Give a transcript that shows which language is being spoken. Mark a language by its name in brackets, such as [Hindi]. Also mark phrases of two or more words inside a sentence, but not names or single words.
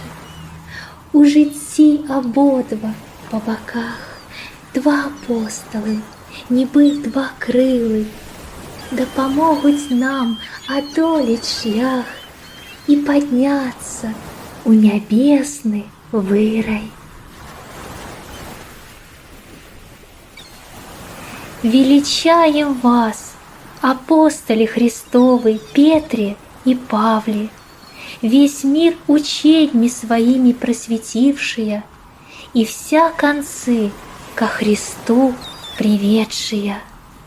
[Belarusian] У жыцці абодва па баках два апосталы, нібы два крылы, дапамогуць нам адолець шлях і падняцца у нябесны вырай. [Church Slavic] Величаем вас, апостолы Христовы Петре и Павле, весь мир ученьми своими просветившие и вся концы ко Христу приведшие.